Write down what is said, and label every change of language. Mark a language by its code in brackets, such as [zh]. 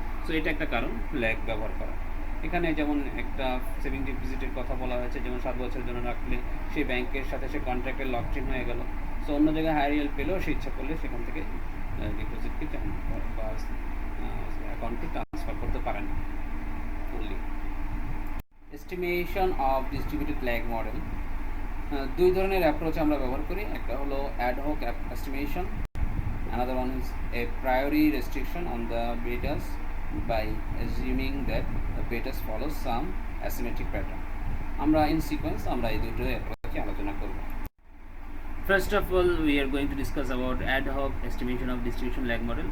[bn] So এটা একটা কারণ ল্যাগ ব্যবহার করা। এখানে যেমন একটা সেভিং ডিপোজিটের কথা বলা হয়েছে, যেমন 7 বছরের জন্য রাখলে সেই ব্যাংকের সাথে সে কন্ট্রাক্টে লকড ইন হয়ে গেল। সো অন্য জায়গায় হায়ার ইয়েল্ড পেলেও সে ইচ্ছা করলে সেখান থেকে ডিপোজিটকে বা অ্যাকাউন্টকে ট্রান্সফার করতে পারেন fully. Estimation of distributed lag model, দুই ধরনের অ্যাপ্রোচ আমরা ব্যবহার করি। একটা হলো ad hoc estimation, [en] another one is a priori restriction on the betas by assuming that the betas follows some asymmetric pattern. [bn] আমরা [en] in sequence [bn] আমরা এই দুটো অ্যাপ্রোচে আলোচনা করব। [en] First of all, we are going to discuss about ad hoc estimation of distribution lag model.